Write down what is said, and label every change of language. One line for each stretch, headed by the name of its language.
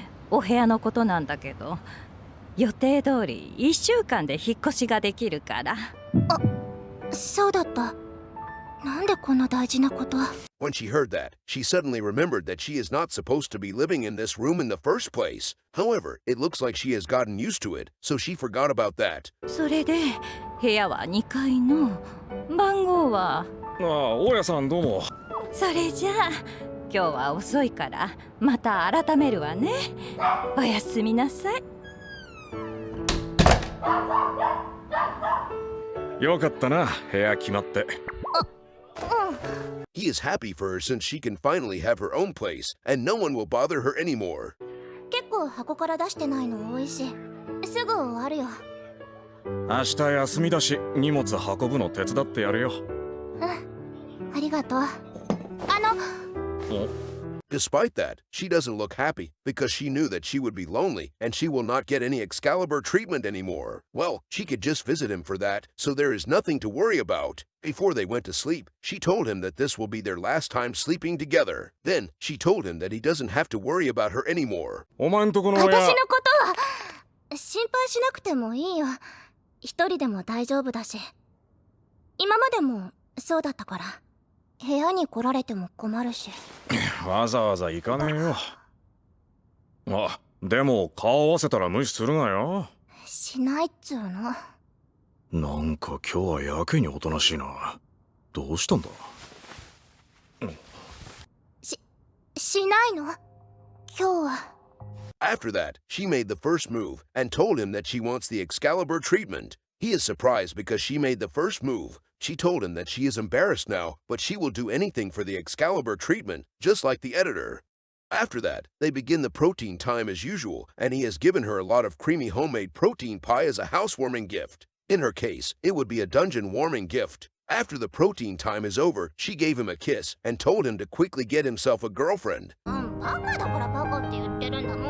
Japanese: お部屋のことなんだけど、予定通り1週間で引っ越しができるから。そうだった。なんでこんな大事なこと？
English: When she heard that, she suddenly remembered that she is not supposed to be living in this room in the first place. However, it looks like she has gotten used to it, so she forgot about that.
Japanese: それで部屋は2階の番号は。大家さんどうも。それじゃあ今日は遅いからまた改めるわね。おやすみなさい。よかったな、部屋決まって。
English: He is happy for her since she can finally have her own place, and no one will bother her anymore.
Japanese: 結構箱から出してないの多いし、すぐ終わるよ。明日休みだし、荷物運ぶの手伝ってやるよ。ありがとう。
English: Despite that, she doesn't look happy because she knew that she would be lonely and she will not get any Excalibur treatment anymore. Well, she could just visit him for that, so there is nothing to worry about. Before they went to sleep, she told him that this will be their last time sleeping together. Then, she told him that he doesn't have to worry about her anymore.
Japanese: お前んとこの親。私のことは心配しなくてもいいよ。一人でも大丈夫だし。今までもそうだったから。部屋に来られても困るし。わざわざ行かねえよ。でも顔合わせたら無視するなよ。しないっつうの。なんか今日はやけにおとなしいな。どうしたんだ？しないの？今日は。
English: After that, she made the first move and told him that she wants the Excalibur treatment. He is surprised because she made the first move. She told him that she is embarrassed now, but she will do anything for the Excalibur treatment, just like the editor. After that, they begin the protein time as usual, and he has given her a lot of creamy homemade protein pie as a housewarming gift. In her case, it would be a dungeon warming gift. After the protein time is over, she gave him a kiss and told him to quickly get himself a girlfriend.
Japanese: バカだからバカって言ってるんだもん。